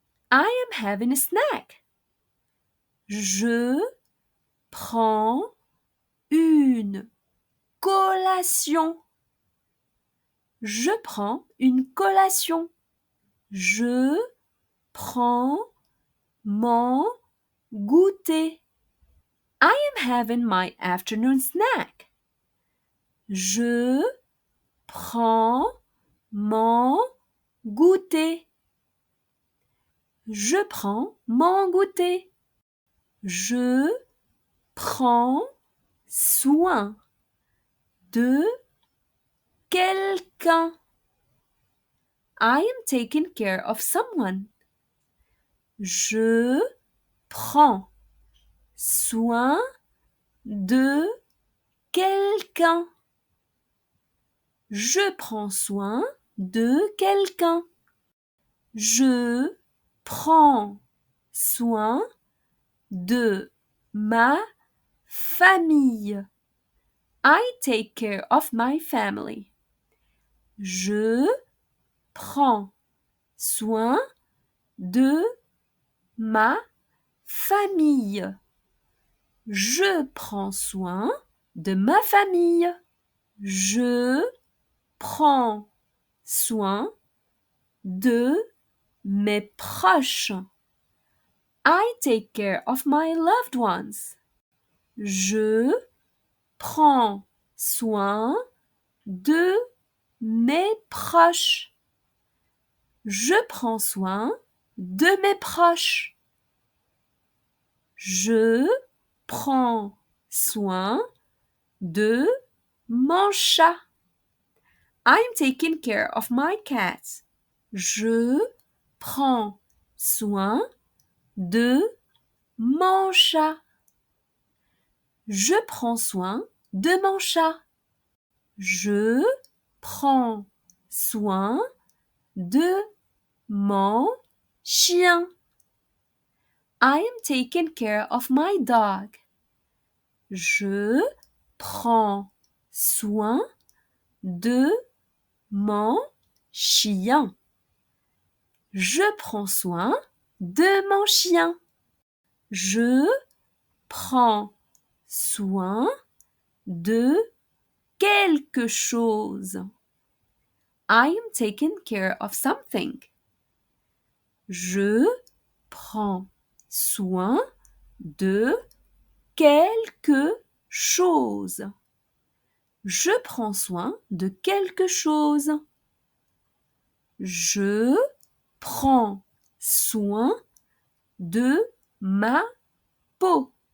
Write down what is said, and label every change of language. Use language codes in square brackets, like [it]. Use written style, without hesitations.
[en] I am having a snack. [fr] Je prends une collation. Je prends une collation. Je prends mon goûter. [en] I am having my afternoon snack. [fr] Je prends mon goûter. Je prends mon goûter. Je prends soin de quelqu'un. [en] I am taking care of someone. [fr] Je prends soin de quelqu'un. Je prends soin de quelqu'un. Je prends soin de ma famille. [en] I take care of my family. [fr] Je prends soin de ma famille. Je prends soin de ma famille. Je prends soin de mes proches. [en] I take care of my loved ones. [fr] Je prends soin de mes proches. Je prends soin de mes proches. Je prends soin de mon chat. [en] I'm taking care of my cat. [fr] Je prends soin de mon chat. Je prends soin de mon chat. Je prends soin de mon chien. [en] I am taking care of my dog. [fr] Je prends soin de mon chien. Je prends soin de mon chien. Je prends soin de quelque chose. [en] I am taking care of something. [fr] Je prends soin de quelque chose. Je prends soin de quelque chose. Je prends soin de ma peau.